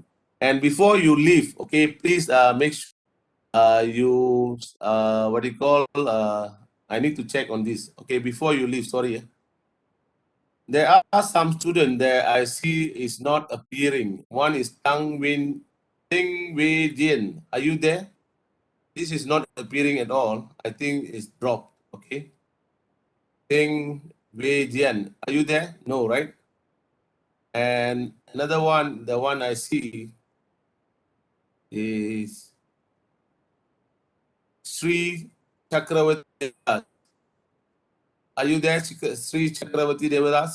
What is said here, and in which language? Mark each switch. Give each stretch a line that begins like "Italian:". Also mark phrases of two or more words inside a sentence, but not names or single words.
English: And before you leave, okay, please make sure you what do you call I need to check on this. Okay, before you leave, sorry. There are some students that I see is not appearing. One is Tang Wei Jian. Are you there? This is not appearing at all. I think it's dropped. Okay. Tang Wei Jian. Are you there? No, right? And another one, the one I see is Sri Chakravati. Are you there, Sri Chakravati Devadas?